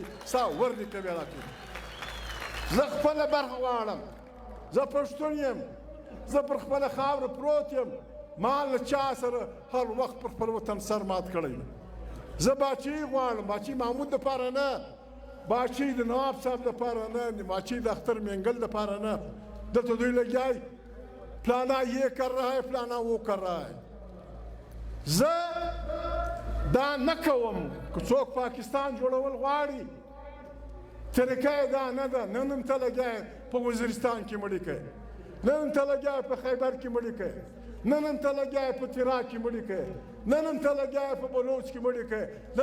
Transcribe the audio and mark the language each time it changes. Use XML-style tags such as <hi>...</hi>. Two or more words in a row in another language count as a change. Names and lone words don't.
<ps>ستا ورنیکه بې راکوي زه خپله برخه غواړم زه پښتون یم زه پر خپله خاوره پروت یم ما له چا سره هر وخت پر خپل وطن سر مات کړی زه باچۍ غواړم باچۍ محمود دپاره نه باچۍ د نواب صاحب دپاره نه باچۍ د اختر مینګل دپاره نه دلته دوی لګیای</ps> <ur>پلانا یہ کر رہا ہے پلانا وہ کر رہا ہے</ur> <ps>زه دا نه کوم که څوک پاکستان جوړول غواړي طریقه یې دا نه ده نن هم ته لګیا یې په وزیرستان کې مړي کوي نن هم ته لګیا یې په خیبر کې مړي کوي نن هم ته لګیا یې په تیرا کې مړي کوي نن هم ته لګیا یې په بلوچ کې مړي کوي نن</ps>